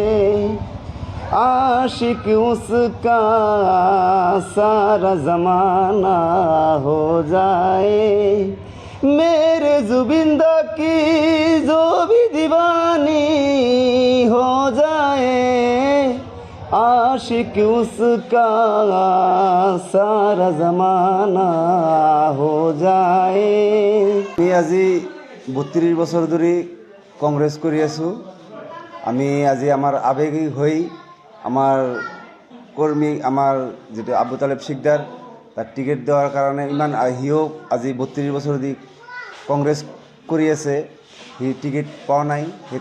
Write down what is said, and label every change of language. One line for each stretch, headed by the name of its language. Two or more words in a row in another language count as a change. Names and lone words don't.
Hindi: आशिक उसका सारा ज़माना हो जाए, मेरे जुबिंदा की जो भी दीवानी हो जाए, आशिक उसका सारा ज़माना हो जाए।
Assamese: আমি আজি 32 বছৰ ধৰি কংগ্ৰেছ কৰি আছোঁ। আমি আজি আমাৰ আৱেগিক হৈ আমাৰ কৰ্মী আমাৰ যিটো আবু তালেব শিকদাৰ তাক টিকেট দেওয়াৰ কাৰণে ইমান আহিও আজি 32 বছৰ ধৰি কংগ্ৰেছ কৰি আছে, সি টিকেট পোৱা নাই।